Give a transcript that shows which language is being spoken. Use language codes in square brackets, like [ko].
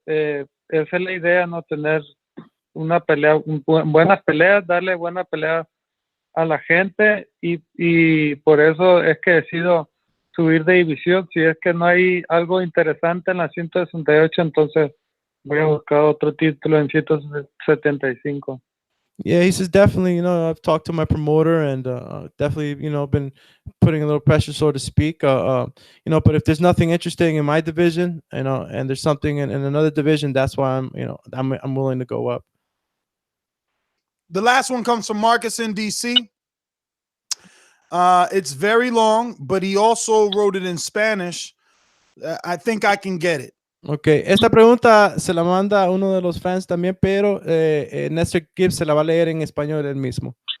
[es] Esa es la idea, no tener una pelea, buenas peleas, darle buena pelea a la gente y por eso es que decido subir de división. Si es que no hay algo interesante en la 168, entonces voy a buscar otro título en 175. [en] Yeah, he says definitely, I've talked to my promoter and definitely, been putting a little pressure, so to speak. But if there's nothing interesting in my division, and there's something in another division, that's why I'm willing to go up. The last one comes from Marcus in DC. It's very long, but he also wrote it in Spanish. I think I can get it. [es] Okay, esta pregunta se la manda a uno de los fans también, pero Nestor Gibbs se la va a leer en español él mismo.